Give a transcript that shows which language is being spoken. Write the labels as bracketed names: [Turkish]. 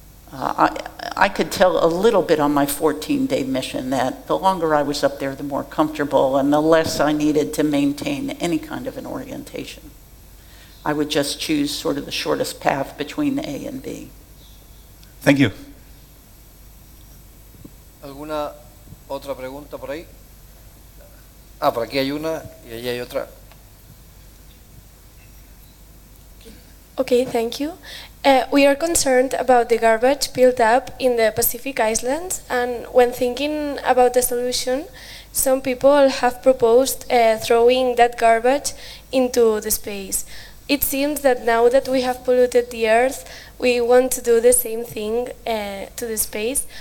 [English] I could tell a little bit on my 14-day mission that the longer I was up there, the more comfortable and the less I needed to maintain any kind of an orientation. I would just choose sort of the shortest path between A and B. Thank you. [Spanish] ¿Alguna otra pregunta por ahí? Por aquí hay una y allí hay otra. [English] Okay, thank you. We are concerned about the garbage built up in the Pacific Islands, and when thinking about the solution, some people have proposed throwing that garbage into the space. It seems that now that we have polluted the Earth, we want to do the same thing to the space.